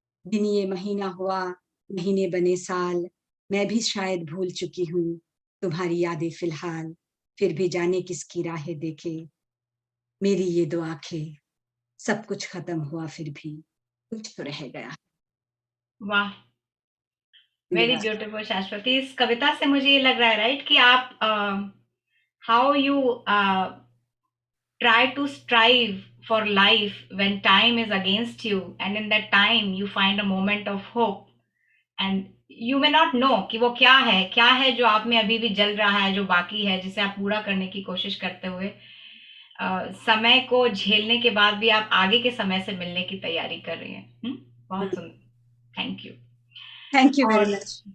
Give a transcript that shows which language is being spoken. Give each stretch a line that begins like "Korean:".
Hindi: दिन ये महीना हुआ, महीने बने साल, मैं भी शायद भूल चुकी हूँ तुम्हारी यादें फिलहाल। फिर भी जाने किसकी राहें देखे मेरी ये दो आंखें, सब कुछ खत्म हुआ फिर भी कुछ तो रह गया।
English: वाह, very beautiful Shashwati.
Hindi: इस कविता से मुझे ये लग रहा है राइट कि आप
English: how you try to strive for life when time is against you, and in that time you find a moment of hope, and you may not know
Hindi: कि वो क्या है जो आप में अभी भी जल रहा है, जो बाकी है, जिसे आप पूरा करने की कोशिश करते हुए समय को झेलने के बाद भी आप आगे के समय से मिलने की तैयारी कर रही हैं। बहुत सुंदर,
English: Thank you very much.